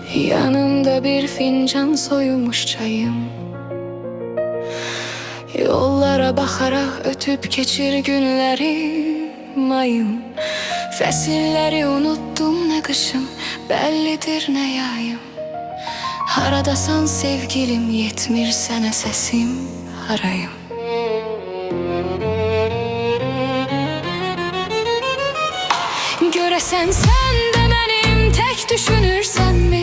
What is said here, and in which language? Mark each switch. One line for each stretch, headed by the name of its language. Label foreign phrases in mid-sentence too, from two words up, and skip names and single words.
Turkish: Yanımda bir fincan soyumuş çayım. Yollara bakarak ötüp geçir günlerim ayım. Fəsilləri unuttum ne kışım, bellidir ne yayım.
Azerbaijani: Haradasan sevgilim, yetmir sənə səsim harayım. Görəsən sən də mənim tək düşünürsənmi?